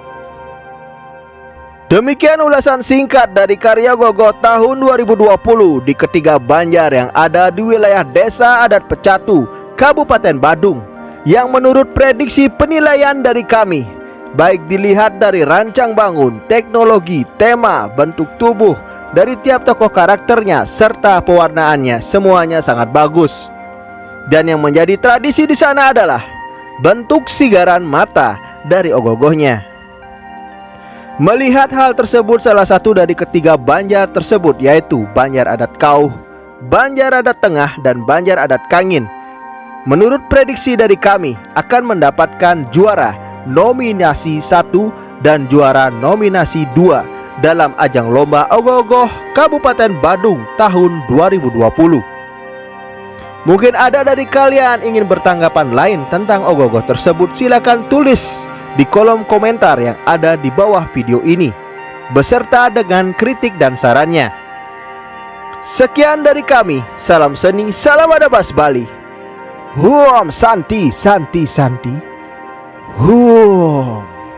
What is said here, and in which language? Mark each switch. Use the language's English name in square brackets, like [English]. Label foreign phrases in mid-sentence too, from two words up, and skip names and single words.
[Indonesian] Demikian ulasan singkat dari karya Ogoh-ogoh tahun 2020 di ketiga Banjar yang ada di wilayah Desa Adat Pecatu, Kabupaten Badung, yang menurut prediksi penilaian dari kami, baik dilihat dari rancang bangun, teknologi, tema, bentuk tubuh dari tiap tokoh karakternya serta pewarnaannya, semuanya sangat bagus. Dan yang menjadi tradisi di sana adalah bentuk sigaran mata dari ogoh-ogohnya. Melihat hal tersebut, salah satu dari ketiga Banjar tersebut, yaitu Banjar Adat Kauh, Banjar Adat Tengah, dan Banjar Adat Kangin, menurut prediksi dari kami akan mendapatkan juara nominasi 1 dan juara nominasi 2 dalam ajang lomba ogoh-ogoh Kabupaten Badung tahun 2020. Mungkin ada dari kalian ingin bertanggapan lain tentang ogoh-ogoh tersebut, silakan tulis di kolom komentar yang ada di bawah video ini, beserta dengan kritik dan sarannya. Sekian dari kami, salam seni, salam adabas Bali. [Sanskrit] ॐ शान्ति शान्ति शान्ति. Huom.